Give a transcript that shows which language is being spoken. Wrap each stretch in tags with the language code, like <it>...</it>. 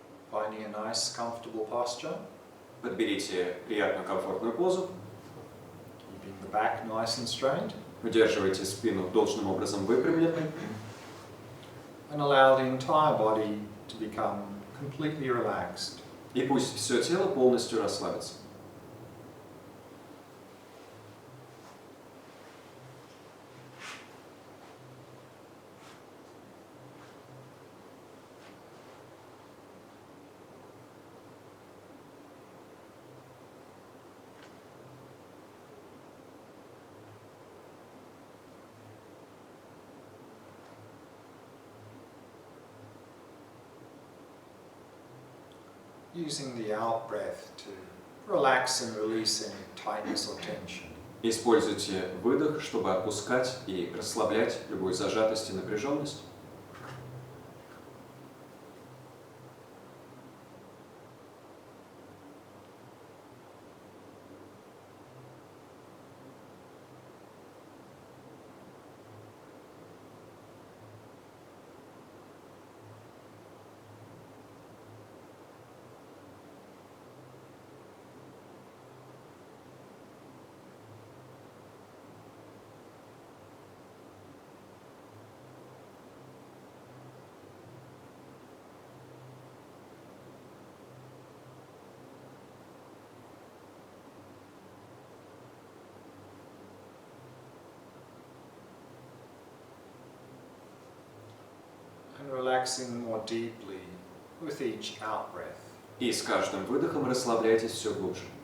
<en>Finding a nice, comfortable posture,</en> <ru>Подберите приятную, комфортную позу,</ru> <en>keeping the back nice and straight,</en> <ru>удерживайте спину должным образом выпрямленной,</ru> <en>and allow the entire body to become completely relaxed.</en> <ru>и пусть все тело полностью расслабится.</ru> <en>Using the out breath to relax and release any tightness or tension.</en> <ru>Используйте выдох, чтобы отпускать и расслаблять любую зажатость и напряженность.</ru> <en>relaxing more deeply with each out-breath.</en> <ru>И с каждым выдохом расслабляйтесь все глубже.</ru>